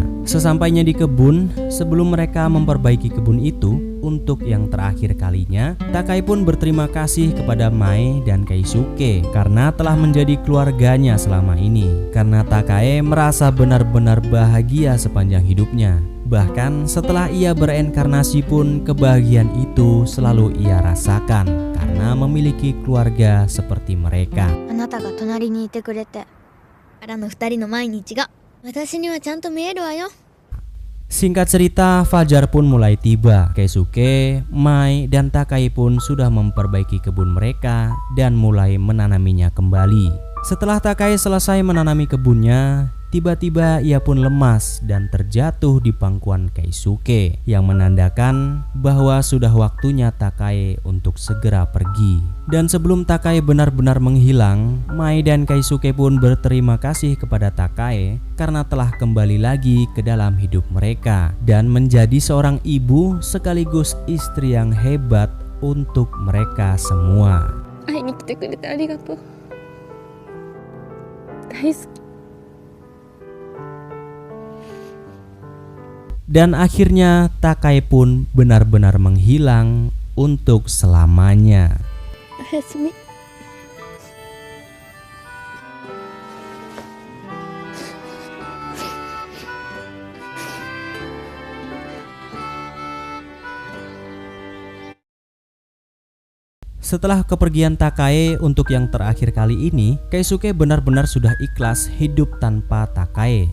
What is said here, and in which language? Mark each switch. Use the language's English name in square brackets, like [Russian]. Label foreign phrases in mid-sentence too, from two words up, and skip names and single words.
[Indonesian] Sesampainya di kebun, sebelum mereka memperbaiki kebun itu untuk yang terakhir kalinya, Takae pun berterima kasih kepada Mai dan Keisuke karena telah menjadi keluarganya selama ini. Karena Takae merasa benar-benar bahagia sepanjang hidupnya. Bahkan setelah ia bereinkarnasi pun kebahagiaan itu selalu ia rasakan karena memiliki keluarga seperti mereka. [Japanese] あなたが隣にいてくれて、からの二人の毎日が私にはちゃんと見えるわよ。 [Indonesian] Singkat cerita, fajar pun mulai tiba. Keisuke, Mai, dan Takae pun sudah memperbaiki kebun mereka dan mulai menanaminya kembali. Setelah Takae selesai menanami kebunnya, tiba-tiba ia pun lemas dan terjatuh di pangkuan Keisuke yang menandakan bahwa sudah waktunya Takae untuk segera pergi. Dan sebelum Takae benar-benar menghilang, Mai dan Keisuke pun berterima kasih kepada Takae karena telah kembali lagi ke dalam hidup mereka dan menjadi seorang ibu sekaligus istri yang hebat untuk mereka semua. [Japanese] 会いに来てくれてありがとう。大好き。 [Indonesian] Dan akhirnya Takae pun benar-benar menghilang untuk selamanya. [Japanese] おやすみ。 [Indonesian] Setelah kepergian Takae untuk yang terakhir kali ini, Keisuke benar-benar sudah ikhlas hidup tanpa Takae.